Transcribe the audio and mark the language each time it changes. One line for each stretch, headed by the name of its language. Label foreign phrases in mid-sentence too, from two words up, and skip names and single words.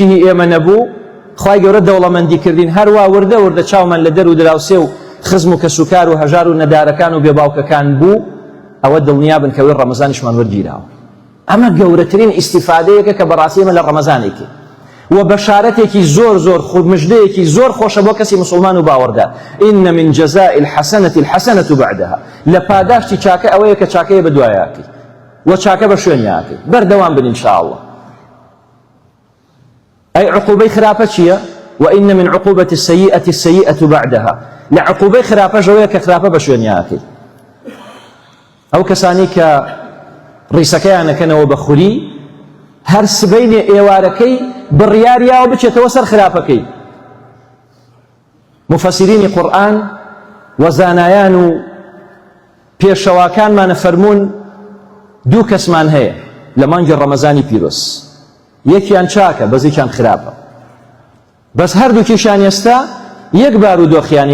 Central Kurdish: هی ئێمە نەبوو خوای گەورە دەوڵەمەندی کردین هەروە وردە وردە چاومان لە دەر و دراوسێ و خزم و کەسوکار و هەژار و نەدارەکان و بێباوکەکان بوو ئەوە دڵنیا بن کەوەی ڕەمەزانیشمان وەرگیراوە ئەمە گەورەترین ئیسیفادەیەکە کە بەڕاستی ئێمە لە ڕەمەزانێکی و بەشارەتێکی زۆر مژدەیەکی زۆر خۆشە بۆ کەسی مسلمان و باوەڕدار
Arabic: ئین من جەزاء الحەسەنەة الحەسەنەة بعدها
Central Kurdish: لە پاداشتی چاکە ئەوەیە کە چاکەیە بە دوایەکەی و چاکە بە شوێنیاکەی بەردەوام بن ئینشاءالله ئەی عقوبەی خراپە چییە
Arabic: وإن من عقوبة السيئة السيئة بعدها
Central Kurdish: لعقوبەی خراپەش ئەوەیە کە خراپە بە شوێنیاکەی ئەو کەسانی کە ڕیسەکەیانەکەنەوە بە خوری هەر سبەینێ ئێوارەکەی بڕیاریاوە بچێتەوە سەر خراپەکەی مفەسیرینی قورئان و زانایان و پێشەواکانمانە فەرموون دوو کەسمان هەیە لە مانگی ڕەمەزانی پیرۆز یەکیان چاکە بەزێکیان خراپە بەس هەردووکیشان ئێستا یەک بارودۆخیانە